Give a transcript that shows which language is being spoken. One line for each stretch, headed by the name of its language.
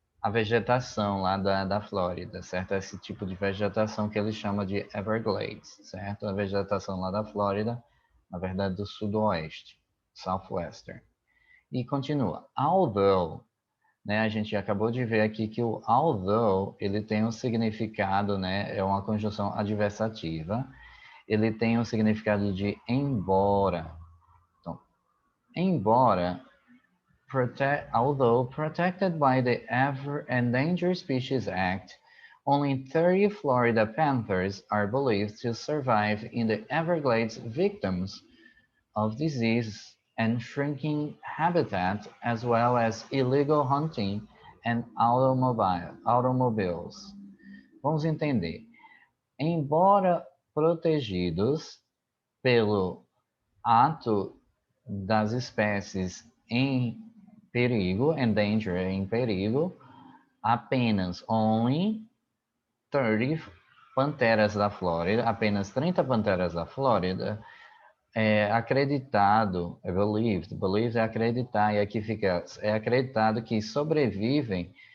Portuguese: a vegetação lá da Flórida, certo? Esse tipo de vegetação que eles chamam de Everglades, certo? A vegetação lá da Flórida, na verdade do sudoeste, Southwestern. E continua. Although, né, a gente acabou de ver aqui que o although, ele tem um significado, né, é uma conjunção adversativa, ele tem um significado de embora. Então, embora,
English: although protected by the Endangered Species Act, only 30 Florida panthers are believed to survive in the Everglades, victims of disease and shrinking habitat, as well as illegal hunting and automobiles.
Portuguese: Vamos entender. Embora protegidos pelo ato das espécies em perigo, endanger, em perigo, apenas only 30 panteras da Flórida, apenas 30 panteras da Flórida, é acreditado, é believed é acreditar, e aqui fica, é acreditado que sobrevivem